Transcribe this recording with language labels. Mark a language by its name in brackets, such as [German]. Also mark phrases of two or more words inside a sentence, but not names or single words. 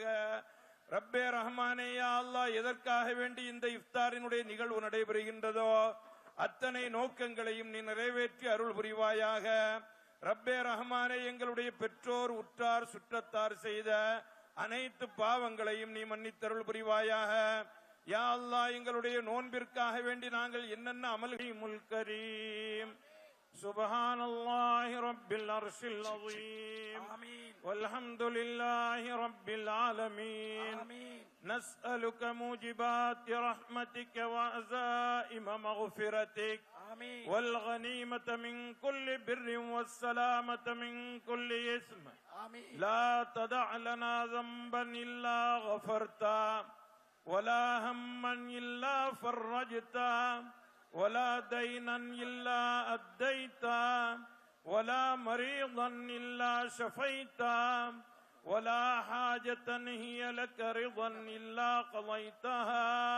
[Tamil] ரப்பே ரஹ்மானே, [Arabic] يا الله, [Tamil] எதற்காக வேண்டி இந்த இஃப்தாரினுடைய நிகழ்வு நடைபெறுகின்றதோ அத்தனை நோக்கங்களையும் நீ நிறைவேற்றி அருள் புரிவாயாக. ரப்பே ரஹ்மானே, எங்களுடைய பெற்றோர், உற்றார், சுற்றத்தார் செய்த அனைத்து பாவங்களையும் நீ மன்னித்தருள் புரிவாயாக. [Arabic] يا الله, [Tamil] எங்களுடைய நோன்பிற்காக வேண்டி நாங்கள் என்னென்ன அமல்கள் கரீம் [Arabic] سبحان الله رب العرش العظيم والحمد لله رب العالمين نسألك موجبات رحمتك وعزائم مغفرتك والغنيمة من كل بر والسلامة من كل إثم لا تدع لنا ذنبا إلا غفرتا ولا هما إلا فرجتا ولا دينا إلا أديتا ولا مريضا إلا شفيتا ولا حاجة هي لك رضا إلا قضيتها